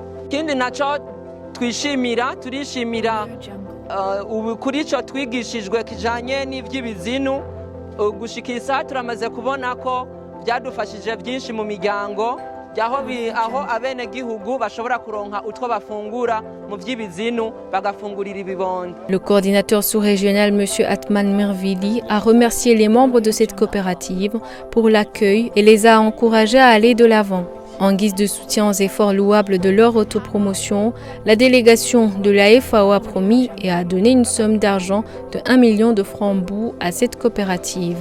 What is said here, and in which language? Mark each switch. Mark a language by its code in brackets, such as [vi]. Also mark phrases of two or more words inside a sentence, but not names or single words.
[rn] Ikindi naco turishimira ubu kuri cyo twigishijwe kijanye n'ivy'ibizinu gushikisa turamaze kubona ko byadufashije byinshi mu miryango aho abene gihugu bashobora kuronka utwo bafungura mu vy'ibizinu bagafungurira ibibondo. [fr] Le coordinateur sous-régional M. Atman Mirvili a remercié les membres de cette coopérative pour l'accueil et les a encouragés à aller de l'avant. En guise de soutien aux efforts louables de leur autopromotion, la délégation de la FAO a promis et a donné une somme d'argent de 1 million de francs BOU à cette coopérative.